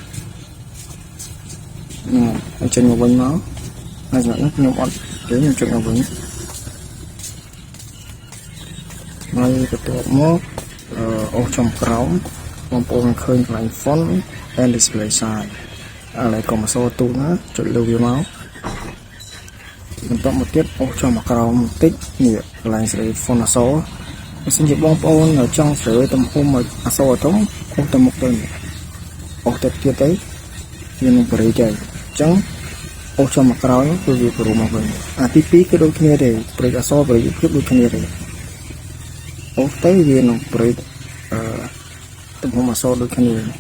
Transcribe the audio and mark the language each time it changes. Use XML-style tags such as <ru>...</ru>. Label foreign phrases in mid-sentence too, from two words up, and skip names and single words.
<km>ហើយចេញមកវិញមកហើយសម្រាប់ខ្ញុំអត់ទេខ្ញុំចុចមកវិញហើយបន្ទាប់មកអូសចំក្រោមបងប្អូនឃើញកន្លែង</km> <en>font and display size</en> <km>ឥឡូវកុំអក្សរទូណាចុចលើវាមក បន្ទាប់មកទៀតអូសចំមកក្រោមបន្តិចនេះកន្លែងសេរី font អក្សរបើសិនជាបងប្អូនចង់សេរីទំហំឲ្យអក្សរធំអូសទៅមុខទៅអូសទៅទៀតទៅវានឹងបរិយាយអញ្ចឹងអូសចំមកក្រោយគឺវាព្រមមកវិញអាទី2គឺដូចគ្នាទេប្រេកអក្សរបរិយាភាពដូចគ្នាទេអូសទៅវានឹងប្រេកទំហំអក្សរដូចគ្នា</km>